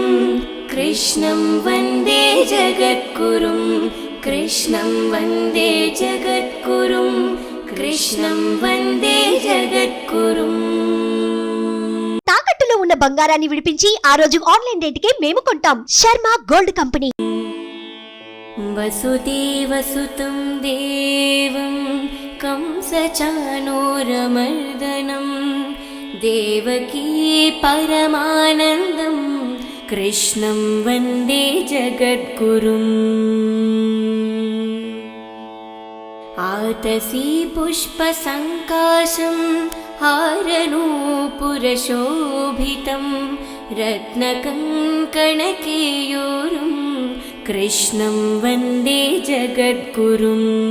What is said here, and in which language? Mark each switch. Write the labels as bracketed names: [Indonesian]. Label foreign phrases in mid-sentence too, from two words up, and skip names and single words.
[Sanskrit] कृष्णं वन्दे जगद्गुरुं कृष्णं वन्दे जगद्गुरुं कृष्णं वन्दे जगद्गुरुं। [Telugu] తాకట్టులో ఉన్న బంగారాన్ని విడిపించి ఆ రోజు ఆన్లైన్ రేటుకే మేము కొంటాం. శర్మ గోల్డ్ కంపెనీ. [Sanskrit] వసుదేవసుతం దేవం కంసచానూరమర్దనం దేవకీ పరమానందం कृष्णं वन्दे जगद्गुरुम्। आतसी पुष्पसङ्काशं हारनूपुरशोभितं रत्नकङ्कणकेयूरं कृष्णं वन्दे जगद्गुरुम्।